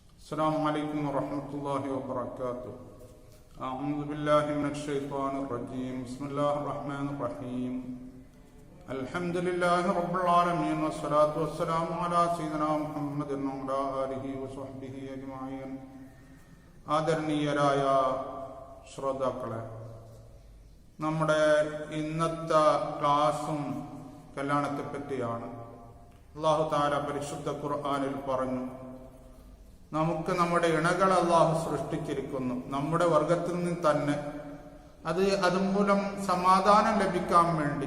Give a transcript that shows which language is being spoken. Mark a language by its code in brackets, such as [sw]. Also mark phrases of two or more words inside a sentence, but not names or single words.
[ar] السلام عليكم ورحمة الله وبركاته. أعوذ بالله من الشيطان الرجيم. بسم الله الرحمن الرحيم. الحمد لله رب العالمين والصلاة والسلام على سيدنا محمد وعلى آله وصحبه أجمعين. [ml] ആദരണീയരായ ശ്രോതാക്കളെ, നമ്മുടെ ഇന്നത്തെ ക്ലാസും കല്യാണത്തെ പറ്റിയാണ്. [ar] الله تعالى [ml] പരിശുദ്ധ ഖുർആനിൽ പറഞ്ഞു, നമുക്ക് നമ്മുടെ ഇണകൾ അല്ലാഹു സൃഷ്ടിച്ചിരിക്കുന്നു നമ്മുടെ വർഗത്തിൽ നിന്ന് തന്നെ, അതുമൂലം സമാധാനം ലഭിക്കാൻ വേണ്ടി.